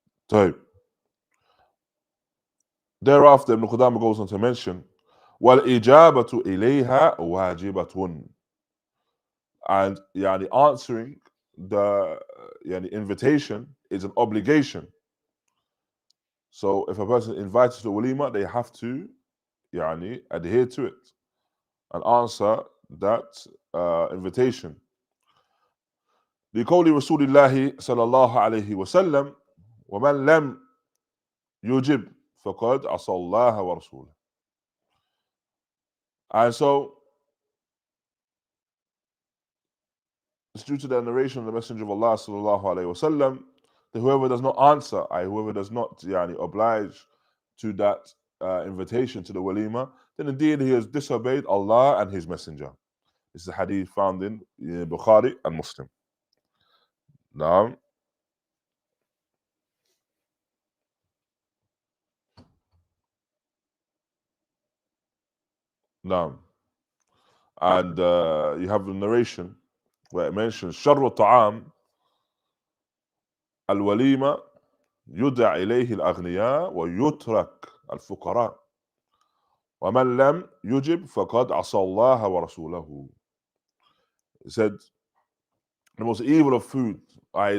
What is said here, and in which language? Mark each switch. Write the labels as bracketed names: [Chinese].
[English] So thereafter, Ibn Qudāmah goes on to mention, [Arabic] وَالْإِجَابَةُ إِلَيْهَا وَاجِبَةٌ, [English] and answering the invitation is an obligation. So if a person is invited to the walīmah, they have to adhere to it and answer that invitation. [Arabic] لقول رسول الله صلى الله عليه وسلم ومن لم يجب فقد عصى الله ورسوله. [English] And so it's due to the narration of the Messenger of Allah sallallahu alayhi wasallam whoever does not answer, whoever does not oblige to that invitation to the walima, then indeed he has disobeyed Allah and His Messenger. This is a hadith found in Bukhari and Muslim. Now, and you have a narration where it mentions [Arabic] شر الطعام الوليمة يدع إليه الأغنياء ويترك الفقراء ومن لم يجب فقد عصى الله ورسوله. [English] It said the most evil of food, i.e.